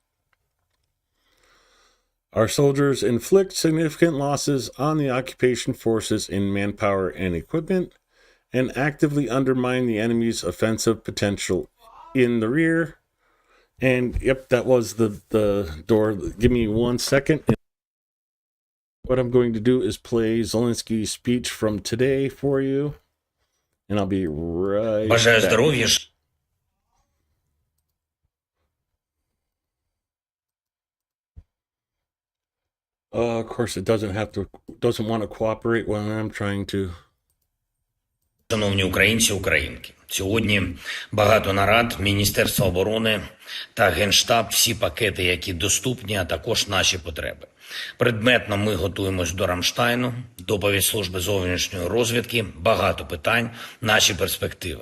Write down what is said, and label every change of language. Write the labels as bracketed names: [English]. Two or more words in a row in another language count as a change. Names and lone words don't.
[English] Our soldiers inflict significant losses on the occupation forces in manpower and equipment, and actively undermine the enemy's offensive potential in the rear. And yep, that was the door. Give me 1 second. What I'm going to do is play Zelensky's speech from today for you, and I'll be right [Ukrainian] Бажаю [English] back. [Ukrainian] здоров'я. [English] Of course, it doesn't want to cooperate when I'm trying to. [Ukrainian] Шановні українці, українки, сьогодні багато нарад, Міністерства оборони та Генштаб, всі пакети, які доступні, а також наші потреби. Предметно ми готуємось до Рамштайну, доповідь служби зовнішньої розвідки, багато питань, наші перспективи.